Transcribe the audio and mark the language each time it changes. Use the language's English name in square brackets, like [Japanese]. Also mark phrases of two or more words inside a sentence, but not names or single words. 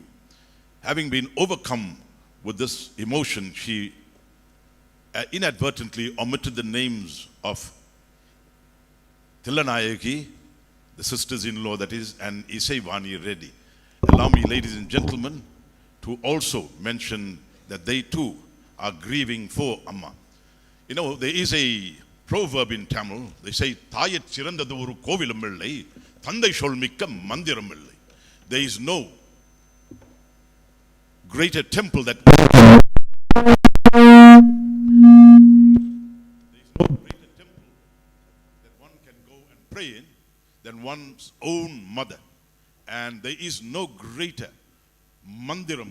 [English] Having been overcome with this emotion, she inadvertently omitted the names of Tillanayaki, the sisters-in-law that is, and Isaivani Reddy. Allow me, ladies and gentlemen, to also mention that they too are grieving for Amma. You know, there is a proverb in Tamil. They say, [Tamil] "தாயிற் சிறந்தது ஒரு கோவிலும் இல்லை, தந்தை சொல்மிக்க மந்திரம் இல்லை." [English] There is no greater temple that one can go and pray in than one's own mother. And there is no greater mandiram.